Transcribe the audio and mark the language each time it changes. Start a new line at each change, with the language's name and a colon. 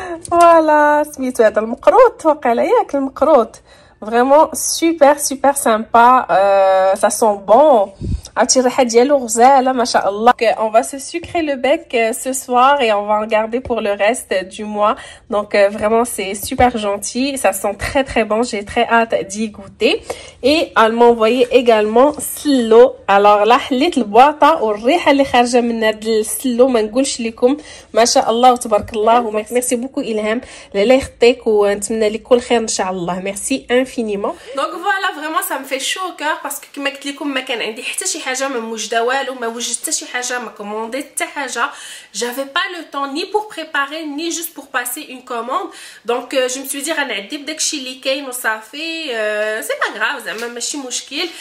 Arabic: Voilà, سميتو هذا المقروط وقيلا ياك المقروط.
French: Vraiment super sympa, ça sent bon.
Arabic: عرفتي الريحه ديالو غزاله ما شاء الله.
French: On va se sucrer le bec ce soir et on va en garder pour le reste du mois. Donc vraiment c'est super gentil, ça sent très bon, j'ai très hâte d'y goûter. Et elle m'a envoyé également سلو. alors là
Arabic: حليت البواطه والريحه اللي خارجه من هذا السلو ما نقولش لكم ما شاء الله وتبارك الله.
French: ميرسي بوكو
Arabic: إلهام, الله يخطيك ونتمنى لك كل خير ان شاء الله.
French: ميرسي infiniment. Donc voilà, vraiment ça me fait chaud au cœur parce que
Arabic: كما قلت لكم ما كان عندي حتى شي حاجه ما موجده والو, ما وجدت حتى شي حاجه, ما كوموندي حتى حاجه.
French: j'avais pas le temps ni pour préparer ni juste pour passer une commande. donc je me suis dit
Arabic: غنعدي بداكشي اللي كاين وصافي.
French: c'est pas grave
Arabic: زعما ماشي مشكل.